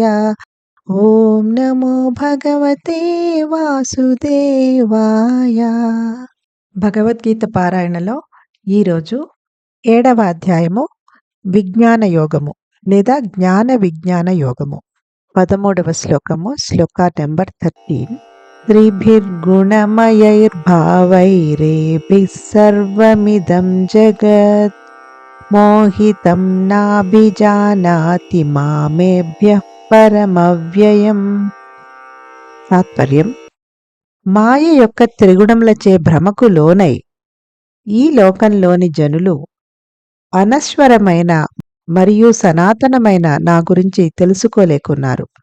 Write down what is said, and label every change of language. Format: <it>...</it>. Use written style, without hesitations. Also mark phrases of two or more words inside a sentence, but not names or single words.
<sa>ఓం నమో భగవతే వాసుదేవాయ.</sa> <te>భగవద్గీత పారాయణలో ఈరోజు 7వ అధ్యాయము విజ్ఞాన యోగము లేదా జ్ఞాన విజ్ఞాన యోగము. 13వ శ్లోకము, శ్లోక నెంబర్ 13.</te> <sa>त्रिभिर्गुणमयैर्भावैरेभिः सर्वमिदं जगत् मोहितं नाभिजानाति मामेभ्यः పరమవ్యయం.</sa> <te>తాత్పర్యం: మాయ యొక్క త్రిగుణములచే భ్రమకు లోనై ఈ లోకంలోని జనులు అనశ్వరమైన మరియు సనాతనమైన నా గురించి తెలుసుకోలేకున్నారు.</te>